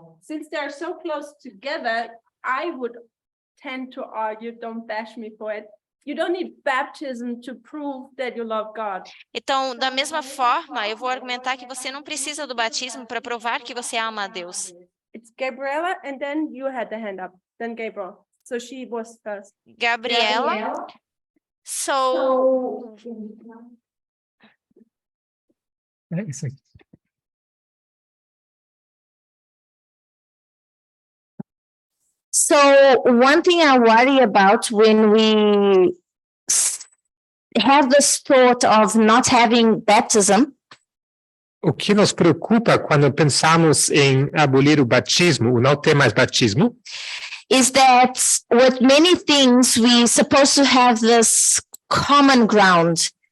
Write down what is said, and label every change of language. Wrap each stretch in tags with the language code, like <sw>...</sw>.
<en>Since they're so close together, I would tend to argue, don't bash me for it, you don't need baptism to prove that you love God.</en> <pt>Então, da mesma forma, eu vou argumentar que você não precisa do batismo para provar que você ama a Deus.</pt> <en>It's Gabriella, and then you had the hand up, then Gabriel. So she was first. Gabriela, so</en> <pt>É isso aqui.</pt> <en>So one thing I worry about when we have this thought of not having baptism</en> <pt>O que nos preocupa quando pensamos em abolir o batismo, o não ter mais batismo,</pt> <en>is that with many things we're supposed to have this common ground.</en>